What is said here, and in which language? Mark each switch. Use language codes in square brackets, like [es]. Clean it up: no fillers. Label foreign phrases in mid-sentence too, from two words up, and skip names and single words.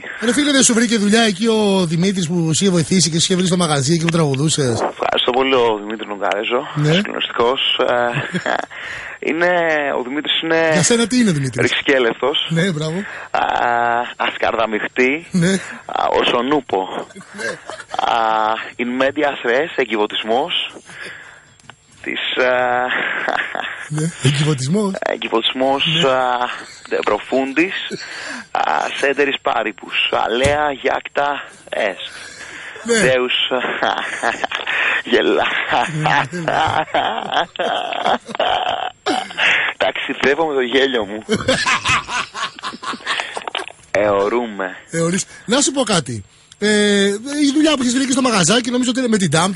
[el] Ρε φίλε, δεν σου βρήκε δουλειά εκεί ο Δημήτρης που σου είχε βοηθήσει και σου είχε βρει στο μαγαζί εκεί που τραγουδούσες? Ευχαριστώ πολύ ο Δημήτρη Νογκαρέζο. Ναι. Συγκλονιστικός. Ο Δημήτρης είναι. Για σένα τι είναι, Δημήτρης? Ρηξικέλευτος. Ναι, μπράβο. Ασκαρδαμιχτή. Ναι. Ο Σονούπο. [la] In medias res, [el] εγκυβωτισμός. Ναι, εγκυβωτισμός. [la] Εγκυβωτισμός de profundis, ceteris paribus, alea jacta est. [el] Deus γελά. Ταξιδεύω με το γέλιο μου. Εωρούμε. Να σου πω κάτι. Η δουλειά που έχεις βρει και στο μαγαζάκι, νομίζω ότι είναι με την Τάμτα.